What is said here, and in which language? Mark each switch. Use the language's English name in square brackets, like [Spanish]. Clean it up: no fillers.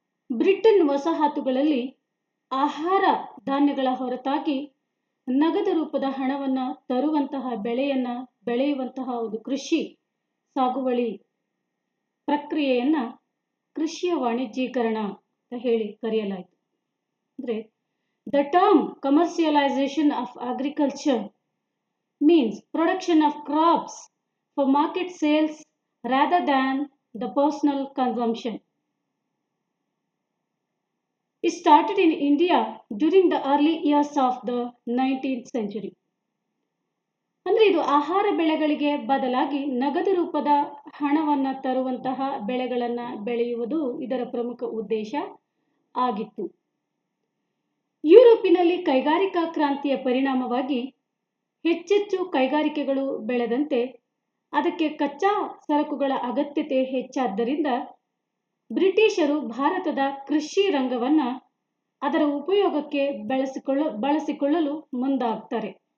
[Kannada] Britain ವಸಾಹತುಗಳಲ್ಲಿ ಆಹಾರ ಧಾನ್ಯಗಳ ಹೊರತಾಗಿ ನಗದು ರೂಪದ ಹಣವನ್ನ ತರುವಂತಹ ಬೆಳೆಯನ್ನ ಬೆಳೆಯುವಂತಹ ಒಂದು ಕೃಷಿ ಸಾಗುವಳಿ ಪ್ರಕ್ರಿಯೆಯನ್ನ ಕೃಷಿಯ ವಾಣಿಜ್ಯೀಕರಣ ಅಂತ ಹೇಳಿ ಕರೆಯಲಾಯಿತು. [English] ಅಂದ್ರೆ the term commercialization of agriculture means production of crops for market sales rather than the personal consumption. It started in India during the early years of the 19th century. [Kannada] ಅಂದ್ರೆ ಇದು ಆಹಾರ ಬೆಳೆಗಳಿಗೆ ಬದಲಾಗಿ ನಗದು ರೂಪದ ಹಣವನ್ನ ತರುವಂತಹ ಬೆಳೆಗಳನ್ನ ಬೆಳೆಯುವುದು ಇದರ ಪ್ರಮುಖ ಉದ್ದೇಶ ಆಗಿತ್ತು. ಯುರೋಪಿನಲ್ಲಿ ಕೈಗಾರಿಕಾ ಕ್ರಾಂತಿಯ ಪರಿಣಾಮವಾಗಿ ಹೆಚ್ಚೆಚ್ಚು ಕೈಗಾರಿಕೆಗಳು ಬೆಳೆದಂತೆ ಅದಕ್ಕೆ ಕಚ್ಚಾ ಸರಕುಗಳ ಅಗತ್ಯತೆ ಹೆಚ್ಚಾದ್ದರಿಂದ ಬ್ರಿಟಿಷರು ಭಾರತದ ಕೃಷಿ ರಂಗವನ್ನ ಅದರ ಉಪಯೋಗಕ್ಕೆ ಬಳಸಿಕೊಳ್ಳಲು ಮುಂದಾಗ್ತಾರೆ.